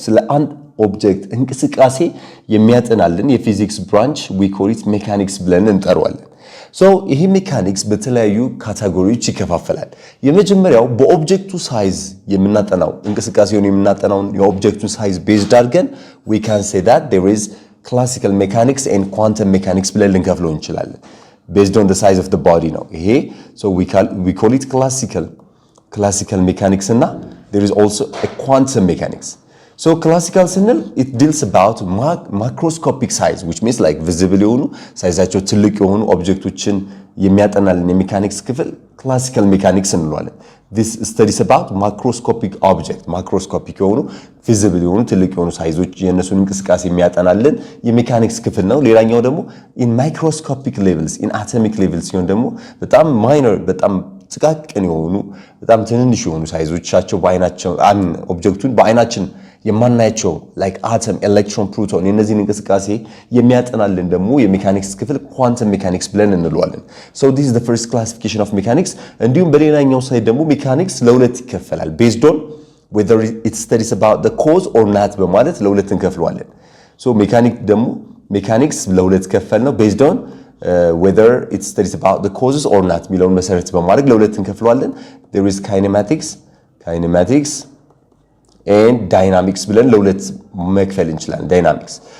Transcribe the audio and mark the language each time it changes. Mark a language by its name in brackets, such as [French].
[Amharic] ስለ አንድ ኦብጀክት እንቅስቃሴ የሚያጠናልን የፊዚክስ ብራንች [English] we call it mechanics [Amharic] ብለን እንጠራዋለን። ሶ ይሄ ሜካኒክስ በተለያዩ ካቴጎሪዎች ይከፋፈላል። የመጀመሪያው በኦብጀክቱ ሳይዝ የምናጠናው እንቅስቃሴውን የምናጠናውን የኦብጀክቱን ሳይዝ ቤዝድ አድርገን [English] we can say that there is classical mechanics and quantum mechanics [Amharic] ብለን ልንከፍለው እንችላለን። [English] based on the size of the body [Amharic] ነው ይሄ። [English] so we call it classical mechanics እና there is also a quantum mechanics. [Amharic] So classical ስንል [English] it deals about macroscopic size which means like visible [Amharic] የሆኑ ሳይዛቸው ትልቅ የሆኑ ኦብጀክቶችን የሚያጠናልን የሜካኒክስ ክፍል classical mechanics እንለዋለን። [English] this studies about macroscopic object macroscopic [Amharic] የሆኑ visible የሆኑ ትልቅ የሆኑ ሳይዞች የነሱን እንቅስቃሴ የሚያጠናልን የሜካኒክስ ክፍል ነው። ሌላኛው ደግሞ [English] in microscopic levels in atomic levels [Amharic] ሲሆን ደግሞ በጣም minor በጣም ጥቃቅን የሆኑ በጣም ትንንሽ የሆኑ ሳይዞቻቸው በአይናቸው ኦብጀክቱን በአይናችን የማናያቸው [English] like atom electron proton [Amharic] የነዚህን እንቅስቃሴ የሚያጠናልን ደግሞ የሜካኒክስ ክፍል quantum mechanics ብለን እንለዋለን። [English] so this is the first classification of mechanics. [Amharic] እንዲሁም በሌላኛው ሳይድ ደግሞ ሜካኒክስ ለሁለት ይከፈላል [English] based on whether it studies about the cause or not [Amharic] በማለት ለሁለት እንከፍለዋለን። so ሜካኒክስ ለሁለት ከፈል ነው based on whether it studies about the causes or not ሚለውን መሰረት በማድረግ ለሁለት እንከፍለዋለን። [English] there is kinematics and dynamics [Amharic] ብለን ለሁለት መክፈል እንችላለን dynamics.